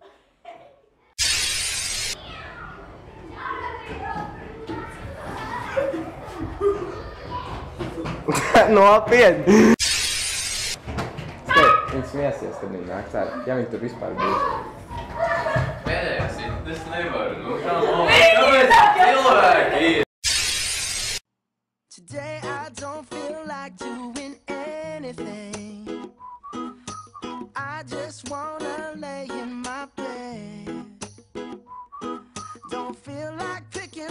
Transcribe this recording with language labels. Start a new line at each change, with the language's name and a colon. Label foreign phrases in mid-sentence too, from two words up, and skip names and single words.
Latvian: Nopietni! Skai, viņi smiesies, kad viņi nāks ārā. Ja viņi tur vispār būs. Pēdējās ir, es nevaru, nu kā kāpēc cilvēki ir?
English: Today I don't feel like doing anything. I just wanna lay in my bed. Don't feel like